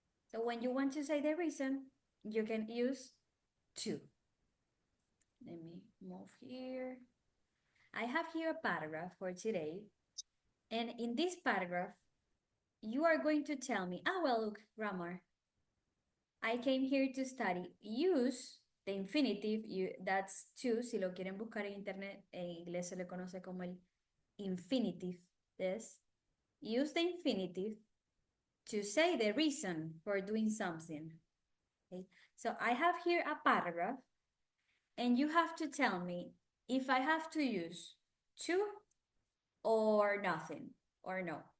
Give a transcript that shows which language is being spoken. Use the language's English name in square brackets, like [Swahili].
[English] So when you want to say the reason, you can use to. Let me move here. I have here a paragraph for today. And in this paragraph, you are going to tell me, well, look, grammar. I came here to study. Use the infinitive, that's to, [Spanish] si lo quieren buscar en internet, en inglés se le conoce como el infinitive, this. [English] Use the infinitive to say the reason for doing something. Okay? So I have here a paragraph, and you have to tell me if I have to use to or nothing, or no.